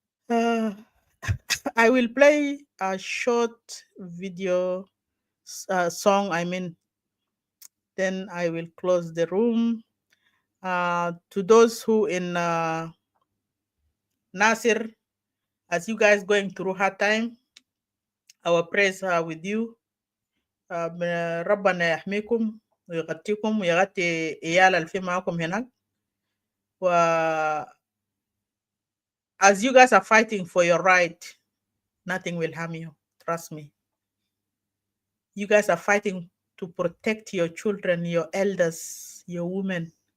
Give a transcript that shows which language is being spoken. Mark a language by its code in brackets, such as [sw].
[en] I will play a short video song, then I will close the room. To those who in Nasir, as you guys going through hard time, our prayers are with you. [ar] ربنا يحميكم ويغطيكم ويغطي إيال اللي في معكم هناك. [en] As you guys are fighting for your right, nothing will harm you. Trust me. You guys are fighting to protect your children, your elders, your women.